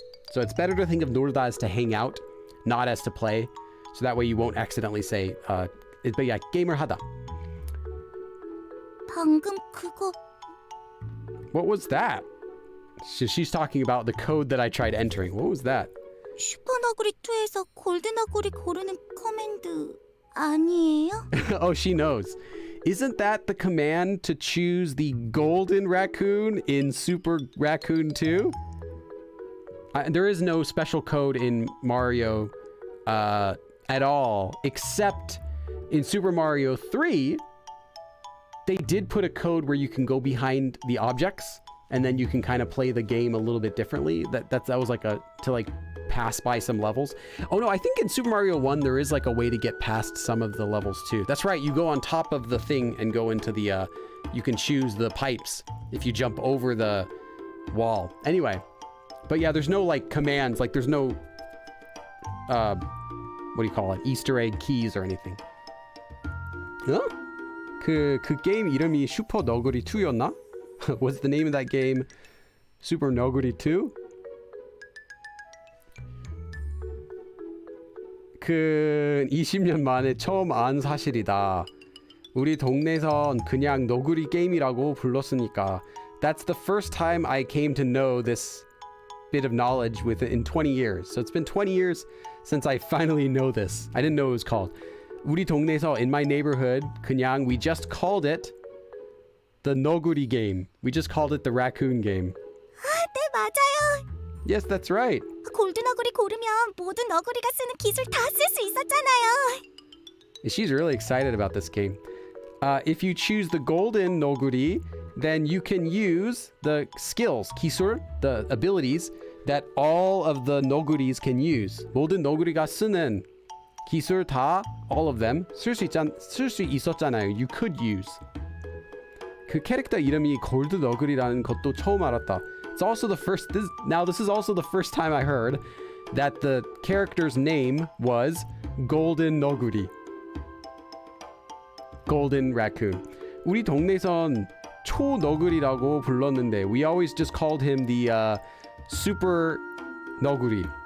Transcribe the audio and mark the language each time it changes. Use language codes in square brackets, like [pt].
[en] So it's better to think of Norda as to hang out, not as to play. So that way you won't accidentally say, but yeah, gamer hada. [ko] 방금 그거 [en] What was that? She's talking about the code that I tried entering. What was that? [ko] 슈퍼 너구리 2에서 골드 너구리 고르는 커맨드 아니에요? [en] Oh, she knows. Isn't that the command to choose the golden raccoon in Super Raccoon 2? There is no special code in Mario at all, except in Super Mario 3, they did put a code where you can go behind the objects and then you can kind of play the game a little bit differently. That was like to pass by some levels. Oh no, I think in Super Mario 1 there is like a way to get past some of the levels too. That's right, you go on top of the thing and go into the you can choose the pipes if you jump over the wall. Anyway, but yeah, there's no like commands, like there's no what do you call it? Easter egg keys or anything. Huh? [ko] 그 게임 이름이 슈퍼 너구리 2였나? [en] Was the name of that game Super 너구리 2? [ko] 그 20년 만에 처음 안 사실이다. 우리 동네에선 그냥 너구리 게임이라고 불렀으니까. [en] That's the first time I came to know this bit of knowledge in 20 years. So it's been 20 years since I finally know this. I didn't know it was called. [ko] 우리 동네에서, [en] in my neighborhood, [ko] 그냥 [en] we just called it the 너구리 game. We just called it the raccoon game. [ko] 네, 맞아요. [en] Yes, that's right. [ko] 골드 너구리 고르면 모든 너구리가 쓰는 기술 다 쓸 수 있었잖아요. [en] She's really excited about this game. If you choose the golden 너구리, then you can use the skills, 기술, the abilities that all of the 너구리s can use. [ko] 모든 너구리가 쓰는 기술 다, [en] all of them, [ko] 쓸 수 있었잖아요. [en] You could use. [ko] 그 캐릭터 이름이 골드 너구리라는 것도 처음 알았다. [en] It's also the first, this is also the first time I heard that the character's name was Golden 너구리. Golden Raccoon. [ko] 우리 동네에선 초 너구리라고 불렀는데 [en] we always just called him the Super 너구리.